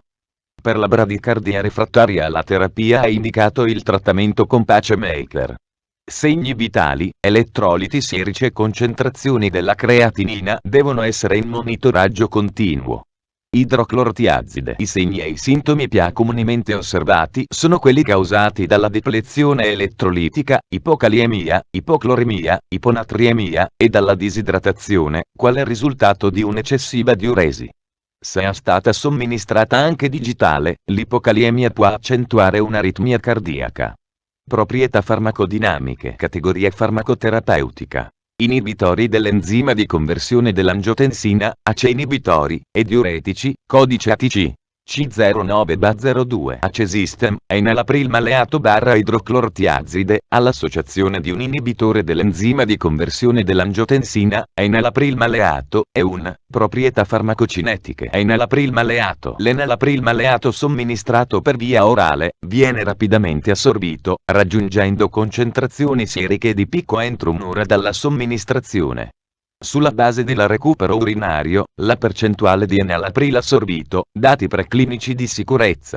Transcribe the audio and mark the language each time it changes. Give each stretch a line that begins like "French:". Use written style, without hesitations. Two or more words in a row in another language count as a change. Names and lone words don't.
Italian: Per la bradicardia refrattaria alla terapia è indicato il trattamento con pacemaker. Segni vitali, elettroliti serici e concentrazioni della creatinina devono essere in monitoraggio continuo. Idroclorotiazide. I segni e i sintomi più comunemente osservati sono quelli causati dalla deplezione elettrolitica, ipocaliemia, ipocloremia, iponatriemia, e dalla disidratazione, quale risultato di un'eccessiva diuresi. Se è stata somministrata anche digitale, l'ipocaliemia può accentuare un'aritmia cardiaca. Proprietà farmacodinamiche. Categoria farmacoterapeutica. Inibitori dell'enzima di conversione dell'angiotensina, ACE inibitori, e diuretici, codice ATC. C09-02. ACE System, è enalapril maleato barra idroclorotiazide, all'associazione di un inibitore dell'enzima di conversione dell'angiotensina, è enalapril maleato, e un, proprietà farmacocinetiche. È enalapril maleato. L'enalapril maleato somministrato per via orale, viene rapidamente assorbito, raggiungendo concentrazioni sieriche di picco entro un'ora dalla somministrazione. Sulla base del recupero urinario, la percentuale di enalapril assorbito, dati preclinici di sicurezza.